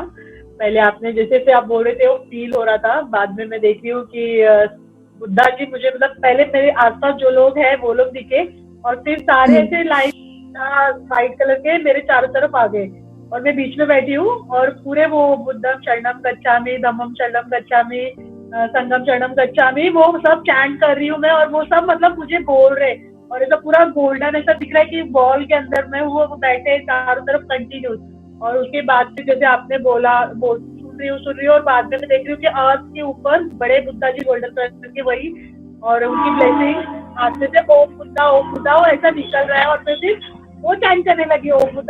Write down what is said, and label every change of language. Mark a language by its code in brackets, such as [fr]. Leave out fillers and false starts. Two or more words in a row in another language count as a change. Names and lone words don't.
[hi] पहले आपने जैसे आप बोल रहे थे वो फील हो रहा था, बाद में मैं देख रही हूँ कि बुद्धा जी मुझे, मतलब पहले मेरे आसपास जो लोग हैं वो लोग दिखे, और फिर सारे ऐसे [en] light white colour [hi] के मेरे चारों तरफ आ गए, और मैं बीच में बैठी हूँ, और पूरे वो [pi] बुद्धम शरणम गच्छामि, धम्मम शरणम गच्छामि, संगम शरणम गच्छामि, [hi] वो सब चैंट कर रही हूँ मैं, और वो सब मतलब मुझे बोल रहे, और ऐसा पूरा गोल्डन ऐसा दिख रहा है कि बॉल के अंदर में वो बैठे चारों तरफ कंटिन्यूस। और उसके बाद फिर जैसे आपने बोला, सुन रही हूँ, और बाद में मैं देख रही हूँ कि अर्थ के ऊपर बड़े बुद्धा जी [en] golden colour [hi] के वही, और उनकी ब्लेसिंग हाथ में से ओम बुद्धा वो ऐसा निकल रहा है, और मैं फिर वो चैंट करने लगी ओम बुद्धा।